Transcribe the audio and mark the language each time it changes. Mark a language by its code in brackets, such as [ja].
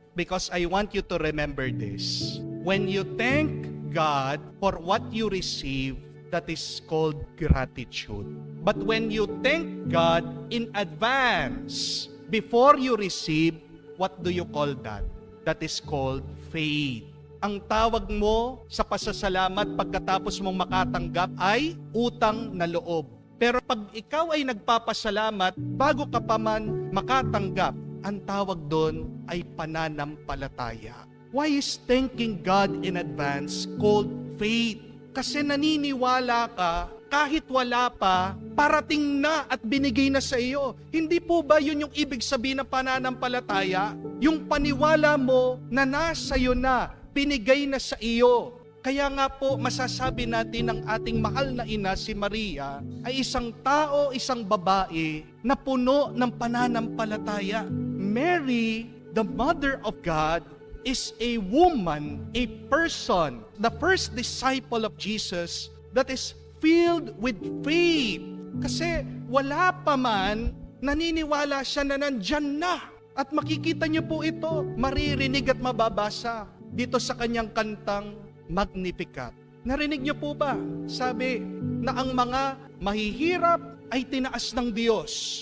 [en] Because I want you to remember this. When you thank God for what you receive, that is called gratitude. But when you thank God in advance, before you receive, what do you call that? That is called faith. [tl] Ang tawag mo sa pasasalamat pagkatapos mong makatanggap ay utang na loob. Pero pag ikaw ay nagpapasalamat bago ka pa man makatanggap, ang tawag doon ay pananampalataya. [en] Why is thanking God in advance called faith? [tl] Kasi naniniwala ka, kahit wala pa, parating na at binigay na sa iyo. Hindi po ba yun yung ibig sabihin ng pananampalataya? Yung paniwala mo na nasa iyo na, binigay na sa iyo. Kaya nga po masasabi natin ng ating mahal na ina si Maria ay isang tao, isang babae na puno ng pananampalataya. [en] Mary, the Mother of God, is a woman, a person, the first disciple of Jesus that is filled with faith. [tl] Kasi wala pa man, naniniwala siya na nandyan na. At makikita niyo po ito, maririnig at mababasa dito sa kanyang kantang Magnificat. Narinig niyo po ba? Sabi na ang mga mahihirap ay tinaas ng Diyos.